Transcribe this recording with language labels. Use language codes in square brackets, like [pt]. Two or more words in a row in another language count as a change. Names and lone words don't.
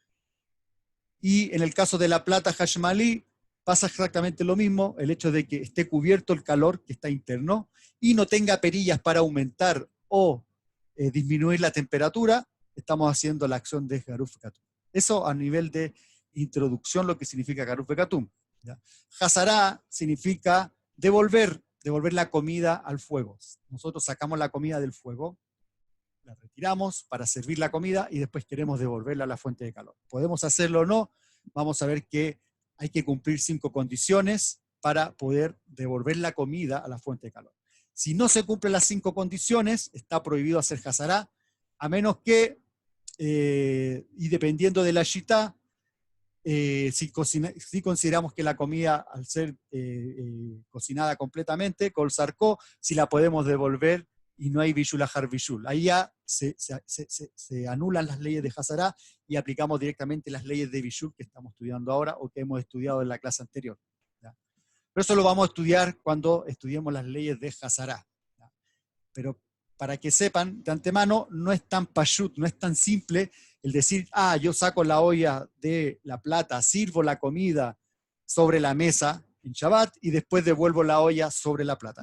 [es] Y en el caso de la plata Hashmalí, pasa exactamente lo mismo, el hecho de que esté cubierto el calor que está interno y no tenga perillas para aumentar o disminuir la temperatura, estamos haciendo la acción de [he] גרוף וקטום. [es] Eso a nivel de introducción, lo que significa [he] גרוף וקטום. [es] Hazará significa devolver la comida al fuego. Nosotros sacamos la comida del fuego, la retiramos para servir la comida y después queremos devolverla a la fuente de calor. ¿Podemos hacerlo o no? Vamos a ver que hay que cumplir 5 condiciones para poder devolver la comida a la fuente de calor. Si no se cumplen las 5 condiciones, está prohibido hacer hazará, a menos que, y dependiendo de la shitá, si consideramos que la comida, al ser cocinada completamente, [he] כל צרכו, [es] si la podemos devolver y no hay [he] בישול אחר בישול. [es] Ahí ya se anulan las leyes de hazará y aplicamos directamente las leyes de bishul que estamos estudiando ahora o que hemos estudiado en la clase anterior. ¿Ya? Pero eso lo vamos a estudiar cuando estudiemos las leyes de hazará. ¿Ya? Pero para que sepan de antemano, no es tan pashut, no es tan simple el decir, yo saco la olla de la plata, sirvo la comida sobre la mesa en Shabbat y después devuelvo la olla sobre la plata.